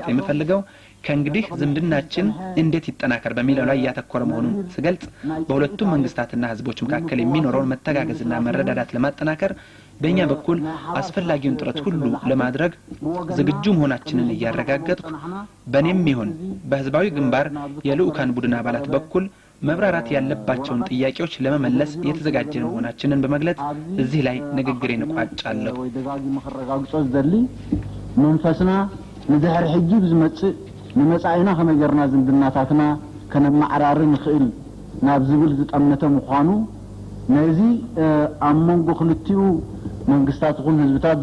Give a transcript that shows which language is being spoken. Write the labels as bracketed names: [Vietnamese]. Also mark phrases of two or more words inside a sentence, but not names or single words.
[Amharic] የምፈልገው ከእንግዲህ ዝምድናችን እንዴት ይጠናከር በሚለው ላይ ያተኮረ መሆኑን ስገልጽ በሁለቱም መንግስታትና ህዝቦች መካከል የሚኖረውን መተጋገዝና መረዳዳት ለማጠናከር በእኛ በኩል አስፈላጊውን ጥረት ሁሉ ለማድረግ ዝግጁ መሆናችንን እያረጋገጥኩ በእኔም ይሁን በህዝባዊ ግንባር የልኡካን ቡድን አባላት በኩል መብራራት ያለባቸውን ጥያቄዎች ለመመለስ የተዘጋጀን መሆናችንን በመግለጽ እዚህ ላይ ንግግሬን እቋጫለሁ። [Tigrinya] መንፈስና ንድሕሪ ሕጂ ብዝመጽእ ንመጻኢና ከመገርና ዝምድናታትና ከነማዕራሪ ንኽእል ናብ ዝብል ዝጠመተ ምዃኑ ነዚ ኣብ መንጎ ክልቲኡ መንግስታት ይኹን ህዝብታት